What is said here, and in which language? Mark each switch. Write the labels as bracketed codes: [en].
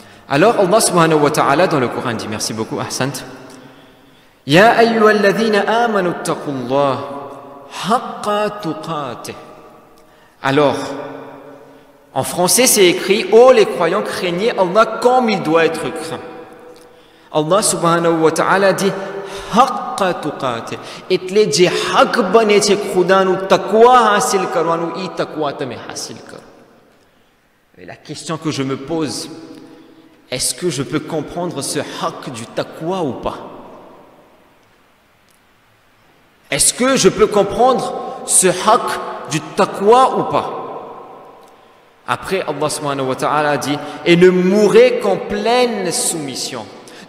[fr] Alors, Allah subhanahu wa ta'ala dans le Coran dit, merci beaucoup, Ahsant. [ar] Ya ayyuhalladhina amanu attaqullah haqqa tuqatih. [fr] Alors, en français, c'est écrit « Oh, les croyants, craignez Allah comme il doit être craint ». [gu] Allah subhanahu wa ta'ala dit « [ar] Haqqa tuqatih [gu] » એટલે જે હક બને છે ખુદાનું તકવા હાસિલ કરવાનું ઈ તકવા તમે હાસિલ કરો. [fr] Et la question que je me pose, est-ce que je peux comprendre ce haq du taqwa ou pas? Est-ce que je peux comprendre ce haq du taqwa ou pas? Après, Allah subhanahu wa ta'ala dit « Et ne mourrez qu'en pleine soumission ».